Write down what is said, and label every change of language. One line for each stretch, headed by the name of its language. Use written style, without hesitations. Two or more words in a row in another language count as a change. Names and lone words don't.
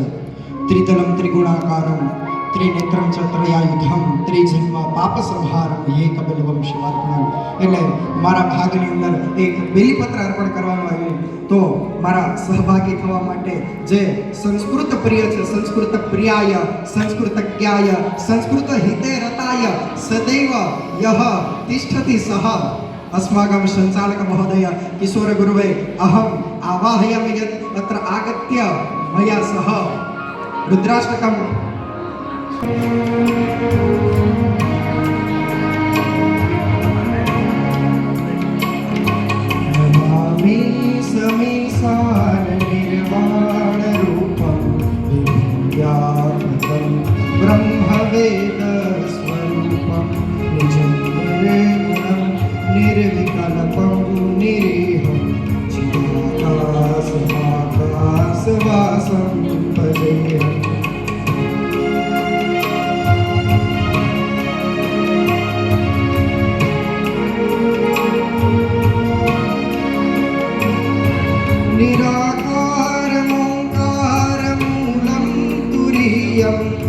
Sanskrit: त्रितलम त्रिगुणाकारम त्रिनेत्रम च त्रयायुधम त्रिजन्म पाप संहारम एक बिल्वम शिवार्पणम.
Gujarati: એટલે મારા ભાગની અંદર એક બિલીપત્ર અર્પણ કરવાનું આવ્યું તો મારા સહભાગી થવા માટે જે સંસ્કૃત પ્રિય છે,
Sanskrit: संस्कृत प्रियाय संस्कृत ज्ञाय संस्कृत हिते रताय सदैव यह तिष्ठति सह अस्माकं संचालक महोदय किशोर गुरुवे अहम आवाहयामि यत् अत्र आगत्य मया सह रुद्राष्टकं नमामि समीसान निर्वाण रूपं दिव्यात्मकं ब्रह्मवेद स्वरूपं निजं निर्गुणं निर्विकल्पं निरीहं चिदाकाशवासं भजेऽहम्. निराकारमोङ्कारमूलं तुरीयं